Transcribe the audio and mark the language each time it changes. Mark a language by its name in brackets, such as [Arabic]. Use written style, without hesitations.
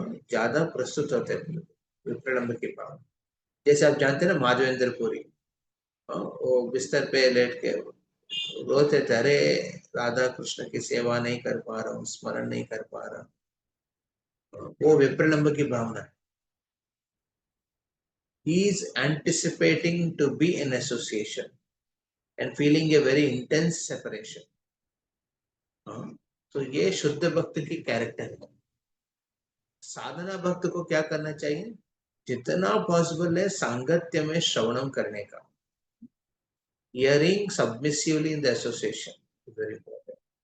[Hindi] ज्यादा प्रस्तुत होते हैं विप्रलंब की भावना। जैसे आप जानते हैं ना माधवेंद्र पुरी, वो बिस्तर पे लेट के रोते थे, अरे राधा कृष्ण की सेवा नहीं कर पा रहा हूँ, स्मरण नहीं कर पा रहा। वो विप्रलंब की भावना है। [English] He is anticipating to be in association and feeling a very intense separation. [Hindi] तो ये शुद्ध भक्त की कैरेक्टर है। साधना भक्त को क्या करना चाहिए? जितना पॉसिबल है सांगत्य में श्रवणम करने का, [English] Hearing submissively in the association, very important.